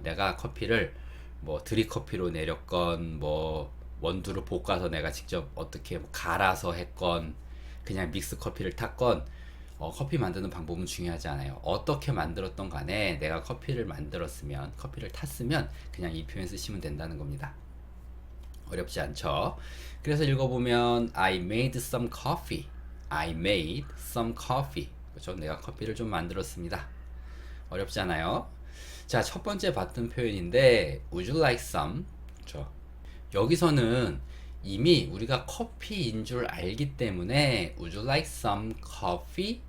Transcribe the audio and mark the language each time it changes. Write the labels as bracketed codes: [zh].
[ko] 내가 커피를 뭐 드립커피로 내렸건 뭐 원두를 볶아서 내가 직접 어떻게 뭐 갈아서 했건 그냥 믹스 커피를 탔건 커피 만드는 방법은 중요하지 않아요. 어떻게 만들었던 간에 내가 커피를 만들었으면 커피를 탔으면 그냥 이 표현 쓰시면 된다는 겁니다. 어렵지 않죠? 그래서 읽어보면 [en] I made some coffee. I made some coffee. [ko] 그렇죠? 내가 커피를 좀 만들었습니다. 어렵지 않아요? 자, 첫 번째 봤던 표현인데 [en] Would you like some? [ko] 그렇죠? 여기서는 이미 우리가 커피인 줄 알기 때문에 [en] Would you like some coffee?